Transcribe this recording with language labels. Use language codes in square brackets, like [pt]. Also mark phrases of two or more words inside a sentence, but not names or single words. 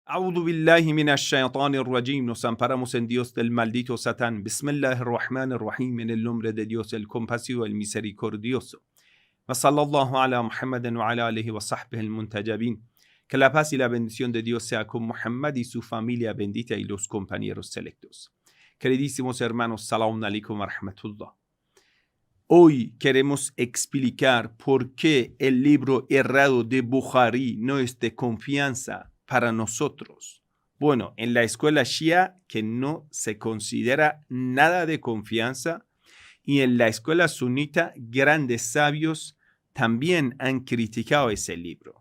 [ar] أعوذ بالله من الشيطان الرجيم. [es] Nos amparamos en Dios del maldito Satán. Bismillahirrahmanirrahim. En el nombre de Dios, el compasivo, el misericordioso. [ar] و صلى الله على محمد و على آله و صحبه المنتجبين. [es] Que la paz y la bendición de Dios sea con Muhammad y su familia bendita y los compañeros selectos. Queridísimos hermanos, [ar] سلام عليكم و رحمة الله. [es] Hoy queremos explicar por qué el libro errado de Bukhari no es de confianza para nosotros. Bueno, en la escuela Shia, que no se considera nada de confianza, y en la escuela sunita, grandes sabios también han criticado ese libro.